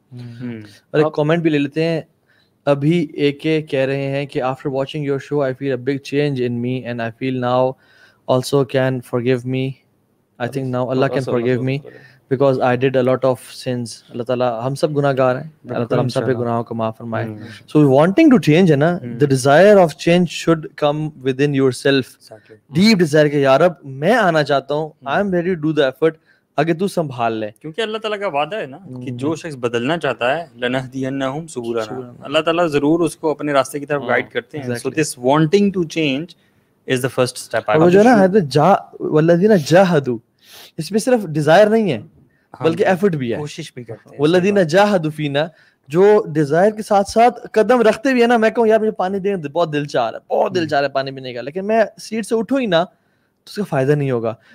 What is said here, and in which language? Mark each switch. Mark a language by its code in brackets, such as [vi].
[ur] اور ایک کامنٹ بھی لے لیتے ہیں, ابھی ایک کہہ رہے ہیں کہ [en] After watching your show I feel a big change in me and I feel now also can forgive me. I think now اللہ can forgive me because I did a lot of sins. [ur] اللہ تعالیٰ ہم سب گناہ گار ہیں, اللہ تعالیٰ ہم سب پہ گناہوں کو معاف فرمائے. [en] So wanting to change [ur] ہے نا, [en] the desire of change should come within yourself. Deep desire [ur] کہ یار اب میں آنا چاہتا ہوں, [en] I am ready to do the effort, [ur] آگے تو سنبھال لے. کیونکہ اللہ تعالیٰ کا وعدہ ہے نا کہ جو شخص بدلنا چاہتا ہے [ar] لنہدینہم سبلنا, [ur] اللہ تعالیٰ ضرور اس کو اپنے راستے کی طرف گائیڈ کرتے ہیں. [en] So this wanting to change is the first step. [ur] وہ جو نا [ar] والذین جاہدوا, [ur] اس میں صرف ڈیزائر نہیں ہے بلکہ ایفرٹ بھی ہے, کوشش بھی کرتے ہیں. [ar] والذین جاہدوا فینا, [ur] جو ڈیزائر کے ساتھ ساتھ قدم رکھتے بھی ہے نا. میں کہوں یار مجھے پانی دیں, بہت دل چاہ رہا ہے, بہت دل چاہ رہا ہے پانی پینے کا, لیکن میں سیٹ سے اٹھوں ہی نا تو اس کا فائدہ نہیں ہوگا.